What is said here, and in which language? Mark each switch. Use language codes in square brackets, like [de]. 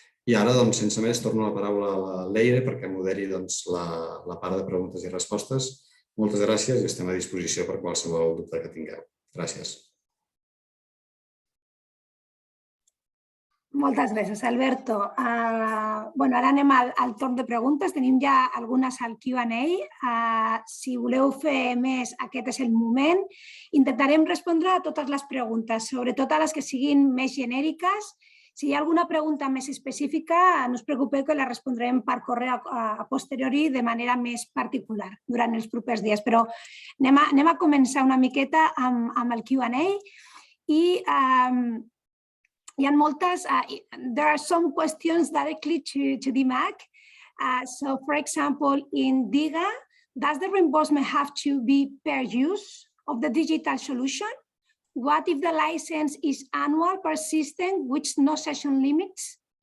[ca] I ara, sense més, torno la paraula a la Leire perquè moderi la part de preguntes i respostes. Moltes gràcies i estem a disposició per qualsevol dubte que tingueu. Gràcies. Moltes gràcies, Alberto. Ara anem al torn de preguntes. Tenim ja algunes al Q&A. Si voleu fer més, aquest és el moment. Intentarem respondre a totes les preguntes, sobretot a les que siguin més genèriques. Si hi ha alguna pregunta més específica, no us preocupeu que la respondrem per correu a posteriori de manera més particular durant els propers dies. Però anem a començar una miqueta amb el Q&A i hi ha moltes. [en] There are some questions directly to DMAC. So, for example, in DIGA, does the reimbursement have to be per use of the digital solution? What if the license is annual per system, which no session limits?